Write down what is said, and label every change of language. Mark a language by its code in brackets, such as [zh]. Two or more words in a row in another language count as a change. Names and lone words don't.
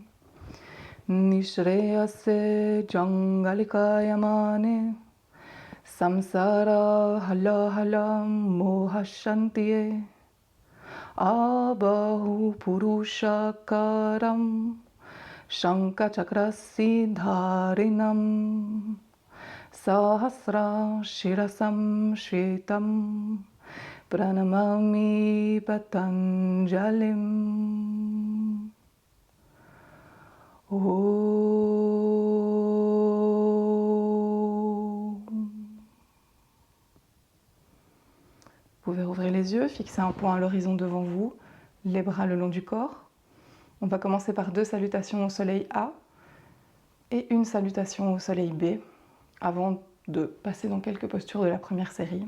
[sa] Nishreyase Jangalikayamane Samsara Hala Hala Mohashantiye Abahu Purushakaram Shankachakrasi Dharinam Sahasra Shirasam Shritam Pranamami Patanjalim. Om. [fr] Vous pouvez ouvrir les yeux, fixer un point à l'horizon devant vous, les bras le long du corps. On va commencer par 2 salutations au soleil A et une salutation au soleil B avant de passer dans quelques postures de la première série.